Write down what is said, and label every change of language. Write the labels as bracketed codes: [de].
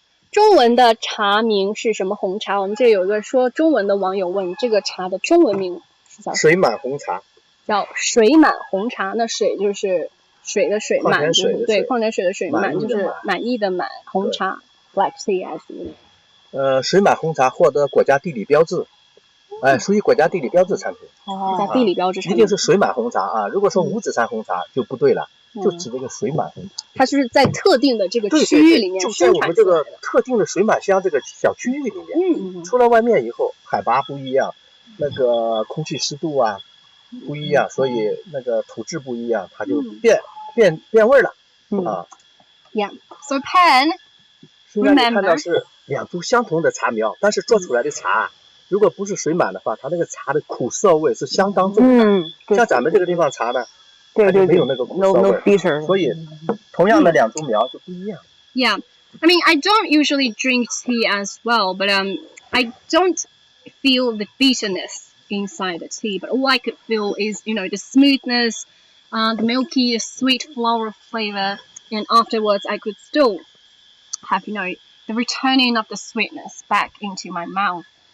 [zh] 中文的茶名是什么红茶？我们这有个说中文的网友问，这个茶的中文名是叫水满红茶，叫水满红茶。那水就是水的水，满就是对矿泉水的水，满就是满意的满。 [en] 红茶 black tea as you know。 [zh] 水满红茶获得国家地理标志，哎，属于国家地理标志产品。国家地理标志产品。一定是水满红茶啊！如果说五指山红茶就不对了。就指这个水满红茶，它就是在特定的这个区域里面就在我们这个特定的水满乡这个小区域里面，出了外面以后，海拔不一样，那个空气湿度啊不一样，所以那个土质不一样，它就变味了啊。 [en] Yeah, so Pen, [zh] 虽然你看到是两株相同的茶苗，但是做出来的茶，如果不是水满的话，它那个茶的苦涩味是相当重的。像咱们这个地方茶呢。它就没有那个苦涩味，所以同样的两株苗就不一样。 [en] Yeah, I mean I don't usually drink tea as well, but I don't feel the bitterness inside the tea. But all I could feel is the smoothness, the milky, sweet floral flavor, and afterwards I could still have the returning of the sweetness back into my mouth.